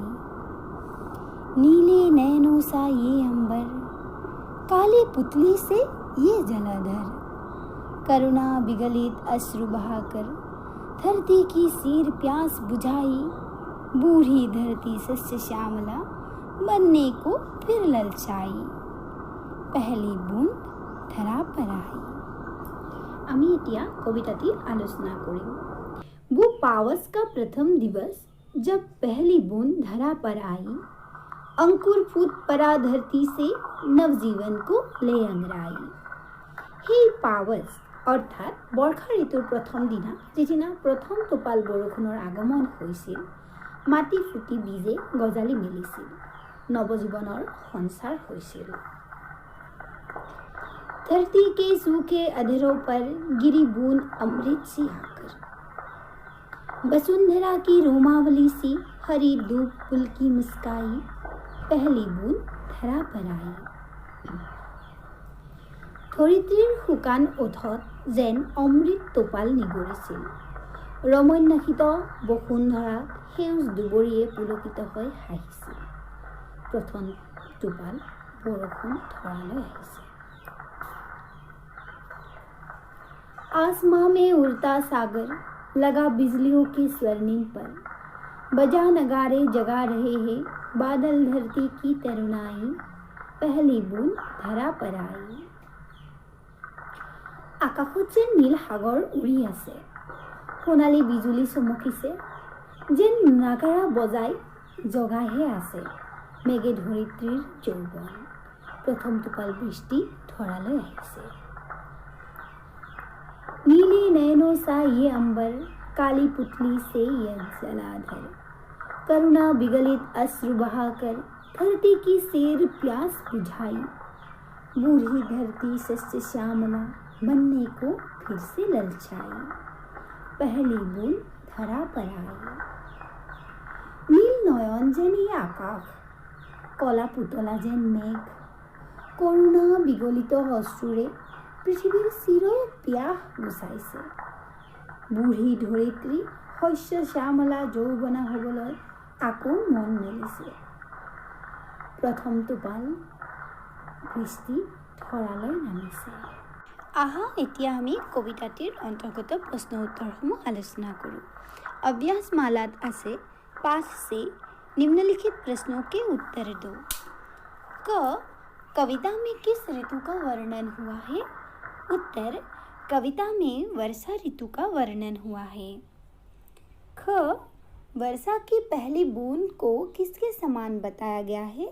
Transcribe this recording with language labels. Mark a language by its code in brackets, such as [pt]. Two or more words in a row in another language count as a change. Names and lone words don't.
[hi] नीले नैनों सा ये अंबर, काली पुतली से ये जलाधर, करुणा विगलित अश्रु बहाकर धरती की सीर प्यास बुझाई। बूढ़ी धरती सस्य श्यामला बनने को फिर ललचाई, पहली बूंद धरा पर आई। [as] আমি এতিয়া কবিতাটি আলোচনা কৰিম। [hi] वो पावस का प्रथम दिवस जब पहली बूंद धरा पर आई, अंकुर फूट पड़ा धरती से नवजीवन को ले अंगराई। [as] সেই পাৱস অৰ্থাৎ বৰ্ষা ঋতুৰ প্ৰথম দিনা, যিদিনা প্ৰথম টোপাল বৰষুণৰ আগমন হৈছিল, মাটি ফুটি বীজে গজালি মেলিছিল, নৱজীৱনৰ সঞ্চাৰ হৈছিল। [hi] धरती के सूखे अधरों पर गिरी बूंद अमृत सी आकर, वसुंधरा की रोमावली सी हरी धूप पुलकी मुस्काई, पहली बूंद धरा पर आई। [as] ধৰিত্ৰীৰ শুকান ওঠত যেন অমৃত টোপাল নিগৰিছিল। ৰমন্যাসিত বসুন্ধৰাত সেউজ দুবৰিয়ে পুলকিত হৈ হাঁহিছিল। প্ৰথম টোপাল বৰষুণ ধৰালৈ আহিছে। [hi] आसमां में उड़ता सागर लगा बिजलियों के स्वर्णिम पर, बजा नगारे जगा रहे हैं बादल धरती की तरुणाई, पहली बूंद धरा पर आई। [as] আকাশত যেন নীল সাগৰ উৰি আছে, সোণালী বিজুলী চমকিছে, যেন নাগাৰা বজাই জগাইহে আছে মেঘে ধৰিত্ৰীৰ যৌৱন। প্ৰথম টোপাল বৃষ্টি ধৰালৈ আহিছে। [hi] नीले नैनों सा ये अंबर, काली पुतली से ये जलाधर, करुणा विगलित अश्रु बहाकर धरती की सेर प्यास बुझाई। बूढ़ी धरती सस्य श्यामला बनने को फिर से ललचाई, पहली बूंद धरा पर आई। [as] নীল নয়ন যেন এই আকাশ, কলা পুতলা যেন মেঘ, করুণা বিগলিত অশ্ৰুৰে পৃথিৱীৰ চিৰ পিয়াস গুচাইছে। বুঢ়ী ধৰিত্ৰী শস্য শ্যামলা যৌৱনা হ'বলৈ আকৌ মন মেলিছে। প্ৰথম টোপাল বৃষ্টি ধৰালৈ নামিছে। এতিয়া আমি কবিতাটিৰ অন্তৰ্গত প্ৰশ্ন উত্তৰসমূহ আলোচনা কৰোঁ। [hi] अभ्यास मालात আছে 5 से निम्नलिखित प्रश्नों के उत्तर दो। क कविता में किस ऋतु का वर्णन हुआ है? उत्तर कविता में वर्षा ऋतु का वर्णन हुआ है। ख वर्षा की पहली बूंद को किसके समान बताया गया है?